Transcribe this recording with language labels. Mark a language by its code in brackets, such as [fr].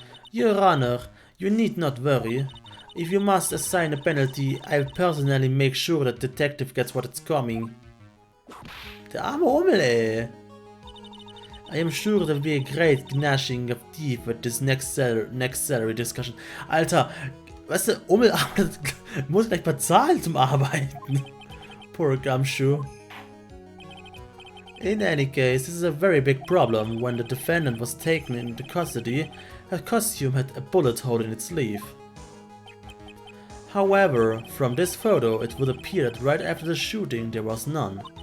[en] Your Honor, you need not worry. If you must assign a penalty, I'll personally make sure that detective gets what it's coming. [de] Der arme Hummel, ey. [en] I am sure there will be a great gnashing of teeth with this next salary discussion. [de] Alter, weißt du, Hummel muss gleich bezahlen zum Arbeiten. [en] Poor Gumshoe. In any case, this is a very big problem. When the defendant was taken into custody, her costume had a bullet hole in its sleeve. However, from this photo, it would appear that right after the shooting there was none.